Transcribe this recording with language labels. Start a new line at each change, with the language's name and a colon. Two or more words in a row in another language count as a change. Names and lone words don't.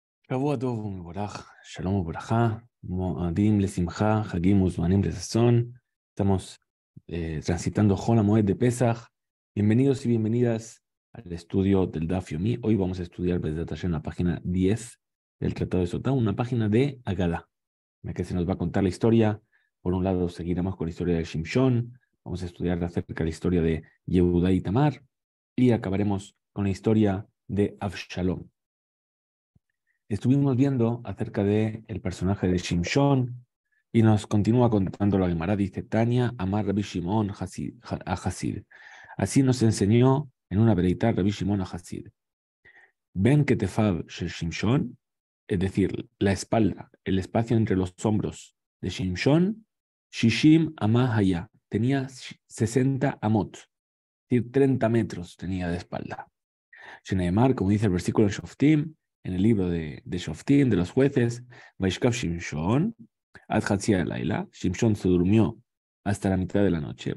Hebrew: שבוע טוב ומבורך, שלום וברכה, מועדים לשמחה, חגים וזמנים לששון.
Spanish: Estamos transitando
Hebrew: חול מועד
Spanish: de Pesach. Bienvenidos y bienvenidas al estudio del Daf Yomi. Hoy vamos a estudiar
Hebrew: בעזרת השם,
Spanish: la página 10 del Tratado de Sotá, una página de Agadá, en la que se nos va a contar la historia. Por un lado, seguiremos con la historia de Shimshon, vamos a estudiar acerca de la historia de Yehudá y Tamar, y acabaremos con la historia de Avshalom. Estuvimos viendo acerca del personaje de Shimshon y nos continúa contando la Gemara. Dice Tania,
Hebrew: אמר רבי שמעון החסיד.
Spanish: Así nos enseñó en una vereita Rabbi Shimon a Hasid.
Hebrew: בין כתפיו של שמשון,
Spanish: es decir, la espalda, el espacio entre los hombros de Shimshon,
Hebrew: שישים אמה היה,
Spanish: tenía 60 amot, es decir, 30 metros tenía de espalda. Sheneemar, como dice el versículo de Shoftim, en el libro de Shoftim, de los jueces,
Hebrew: וישכב שמשון עד חצי הלילה,
Spanish: Shimshon se durmió hasta la mitad de la noche.